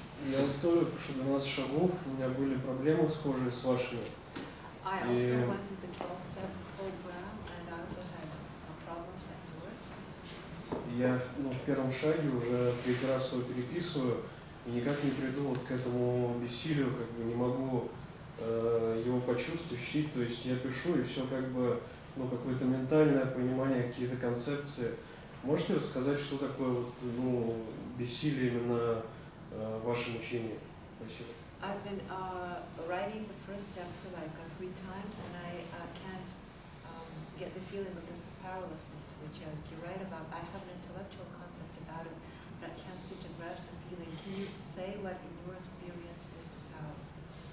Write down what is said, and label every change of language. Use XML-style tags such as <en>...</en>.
<ru>Я вот тоже пишу 12 шагов, у меня были проблемы схожие с вашими.</ru> <en>I also went to the 12-step program and I also had problems like yours.</en> <ru>Я в первом шаге уже 3 раз его переписываю и никак не приду вот к этому бессилию, как бы не могу его почувствовать, ощутить. То есть я пишу и все как бы, какое-то ментальное понимание, какие-то концепции. Можете рассказать, что такое вот, бессилие именно в вашем учении? Спасибо.</ru> <en>I've been writing the first step for like 3 times and I can't get the feeling of this powerlessness, which you write about. I have an intellectual concept about it, but I can't seem to grasp the feeling. Can you say what in your experience is this powerlessness?</en>